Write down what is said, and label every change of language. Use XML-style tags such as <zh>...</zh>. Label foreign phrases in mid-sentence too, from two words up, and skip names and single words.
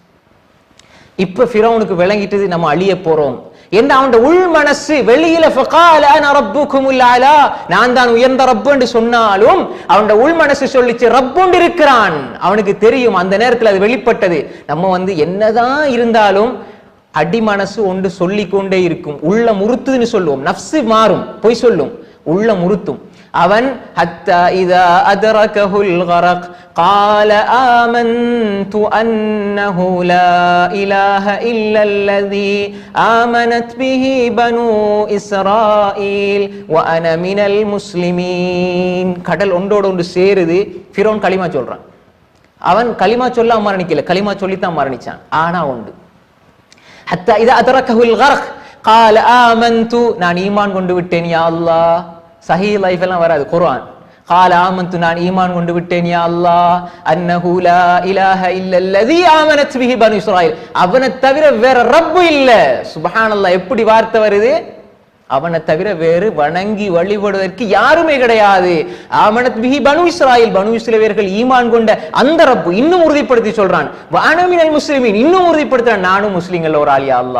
<ta>இப்ப ஃபிரௌனுக்கு விளங்கிட்டது நம்ம அழிய போறோம் என்று அவனுடைய உள் மனசு வெளியில</ta> <ar>فقال أنا ربكم الأعلى,</ar> <ta>நான் தான் உயர்ந்த ரப்பு என்று சொன்னாலும் அவனுடைய உள் மனசு சொல்லிச்சு ரப்புண்டு இருக்கிறான். அவனுக்கு தெரியும், அந்த நேரத்தில் அது வெளிப்பட்டது. நம்ம என்னதான் இருந்தாலும் அடி மனசு ஒன்று சொல்லிக் கொண்டே இருக்கும். உள்ள முறுத்துன்னு சொல்லுவோம், நஃப்ஸ் மாறும், பொய் சொல்லும், உள்ள முறுத்தும்.</ta> <ar>அவன் حتى إذا أدركه الغرق قال آمنت أنه لا إله إلا الذي آمنت به بنو إسرائيل وأنا من المسلمين.</ar> <ta>கடல் ஒன்றோடு ஒன்று சேருது. ஃபிரௌன் கலிமா சொல்றான். அவன் கலிமா சொல்ல மரணிக்கல, கலிமா சொல்லித்தான் மரணிச்சான். ஆனா உண்டு</ta> <ar>حتى إذا أدركه الغرق قال آمنت,</ar> <ta>நான் ஈமான் கொண்டு விட்டேன்</ta> <ar>يا الله.</ar> <ta>சஹீஹ் லைஃப் எல்லாம் வராது, குர்ஆன்.</ta> <ar>قال آمنت,</ar> <ta>நான் ஈமான் கொண்டு விட்டேன்</ta> <ar>يا الله. أنه لا إله إلا الذي آمنت به بنو إسرائيل,</ar> <ta>அவனை தவிர வேற ரப்பு இல்ல. சுப்ஹானல்லாஹ், எப்படி வார்த்தை வருது, அவனை தவிர வேறு வணங்கி வழிபடுவதற்கு யாருமே கிடையாது.</ta> <ar>آمنت به بنو إسرائيل,</ar> <ta>பனு இஸ்ரவேலர்கள் ஈமான் கொண்ட அந்த ரப்பு இன்னும் உறுதிப்படுத்தி சொல்றான்.</ta> <ar>وأنا من المسلمين,</ar> <ta>இன்னும் உறுதிப்படுத்துறான், நானும் முஸ்லிம்கள் ஒரு ஆள்</ta> <ar>يا الله.</ar>